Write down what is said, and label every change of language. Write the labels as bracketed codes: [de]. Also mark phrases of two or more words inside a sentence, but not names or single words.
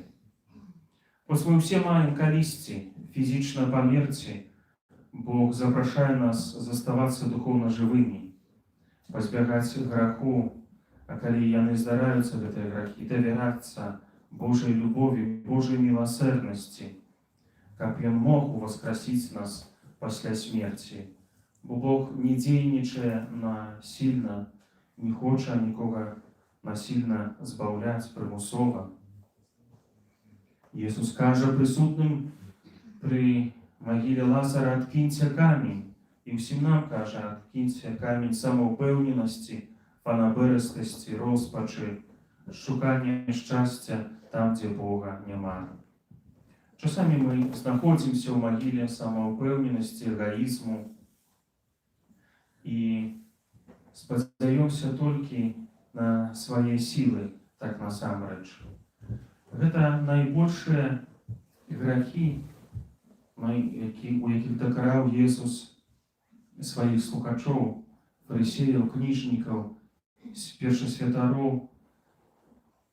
[be] Хоць мы ўсе маем калісьці фізічна памерці, Бог запрашае нас заставацца духоўна жывымі, пазбягаць граху, а калі яны здараюцца, гэтыя грахі, давярацца Божай любові, Божай міласэрнасці, каб Ён мог уваскрасіць нас пасля смерці. Бо Бог не дзейнічае насильна, не хоча нікога насильна збаўляць прымусова. [uk] Jesús кажа присутним при могилі Лазара: «Адкіньте камінь». І всім нам каже: «Адкіньте камінь самоупевненості, фанаберестості, розпачі, шукання щастя там, де Бога нема». Часами ми знаходимося в могилі самоупевненості, эгоїзму і [be] спадзяёмся толькі на свае сілы, так насамрэч. Гэта найбольшыя грахі, у якіх дакараў Jesús сваіх слухачоў, фарысеяў, кніжнікаў, першасвятароў.